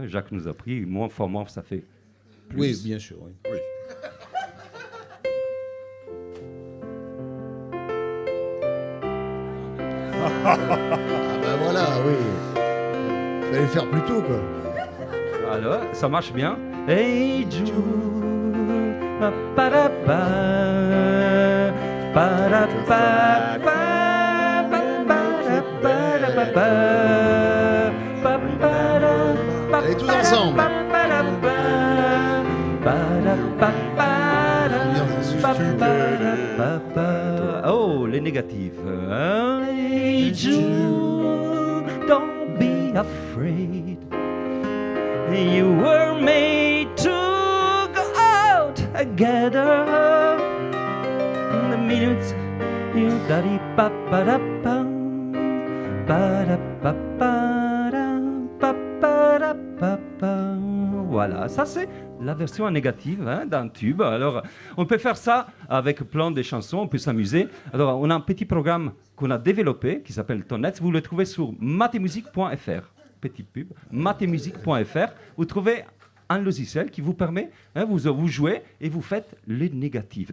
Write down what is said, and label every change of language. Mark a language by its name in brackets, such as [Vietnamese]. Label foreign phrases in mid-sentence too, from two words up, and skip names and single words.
[French] Jacques nous a pris, moins fois moins, ça fait plus. Oui, bien sûr. Oui. Oui. Ah ben voilà, oui. Fallait le faire plus tôt, quoi. Alors, ça marche bien. Hey Jude, pa pa da pa, pa da pa, pa pa pa da pa da pa pa, pa pa da pa. Allez, tous ensemble. Pa pa da pa, pa da pa pa da, pa pa da pa pa. Oh, les négatifs. [English] Hey Jude, don't be afraid. You were made to go out together. In the minutes, you daddy pa pa da pa da pa pa da pa pa. [French] Voilà, ça c'est la version négative hein, d'un tube. Alors, on peut faire ça avec plein de chansons, on peut s'amuser. Alors, on a un petit programme qu'on a développé qui s'appelle Tonnet. Vous le trouvez sur mathemusique.fr. Petite pub, mathemusique.fr. Vous trouvez un logiciel qui vous permet, hein, vous jouez et vous faites les négatifs.